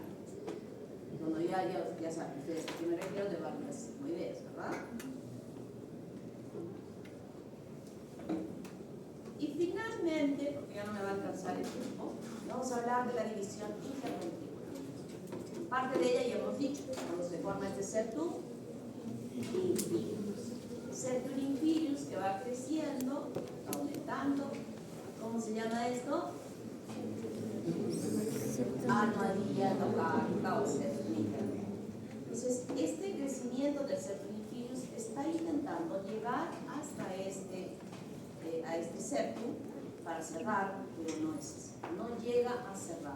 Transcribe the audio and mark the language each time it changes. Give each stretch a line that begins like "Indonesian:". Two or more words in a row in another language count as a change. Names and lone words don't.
Spanish: Cuando ya saben ustedes a qué me refiero de válvulas sigmoideas, ¿verdad? Y finalmente, porque ya no me va a alcanzar el tiempo, vamos a hablar de la división interventricular. Parte de ella ya hemos dicho, cuando se forma este
Latin: septum inferius. Septum inferius
Spanish: que va creciendo, aumentando. ¿Cómo se llama esto? Armadilla endocárdica o septum intermedio. Entonces, este crecimiento del
Latin: septum inferius
Spanish: está intentando llegar hasta a este septum para cerrar, pero no llega a cerrar.